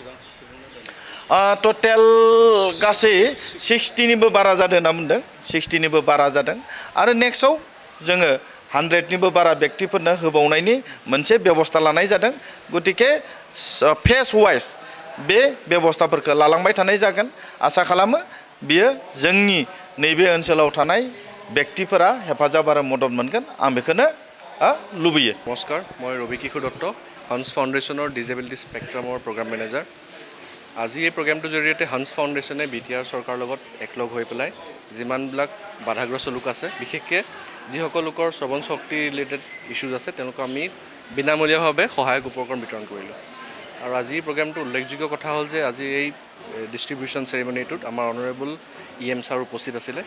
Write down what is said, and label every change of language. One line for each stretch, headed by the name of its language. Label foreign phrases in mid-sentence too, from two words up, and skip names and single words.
Bodo: टटेल गासै 60निबो बारा जादों होनना बुंदों, 60निबो बारा जादों आरो नेक्स्टआव जोङो 100निबो बारा व्यक्तिफोरनो होबावनायनि मोनसे बेबस्था लानाय जादों। गतिके फेस वाइज बे बेबस्थाफोरखौ लालांबाय थानाय जागोन। आसा खालामो बियो जोंनि नैबे ओनसोलाव थानाय व्यक्तिफोरा हेफाजाब आरो मदद मोनगोन, आं बेखौनो लुबैयो।
Hindi: नमस्कार, मैं
Assamese: रवि किशोर दत्त, हान्स फाउन्डेसনৰ
English: disability spectrum program manager.
Assamese: আজি এই প্ৰগ্ৰামটোৰ জৰিয়তে হান্স ফাউণ্ডেশ্যনে বিটিআৰ চৰকাৰৰ লগত একলগ হৈ পেলাই যিমানবিলাক বাধাগ্ৰস্ত লোক আছে, বিশেষকৈ যিসকল লোকৰ শ্ৰৱণ শক্তি
English: related issues
Assamese: আছে, তেওঁলোকক আমি বিনামূলীয়াভাৱে সহায়ক উপকৰণ বিতৰণ কৰিলোঁ। আৰু আজি এই প্ৰগ্ৰামটো উল্লেখযোগ্য কথা হ'ল যে আজি এই
English: distribution ceremony
Assamese: আমাৰ
English: honorable EM sir
Assamese: উপস্থিত আছিলে।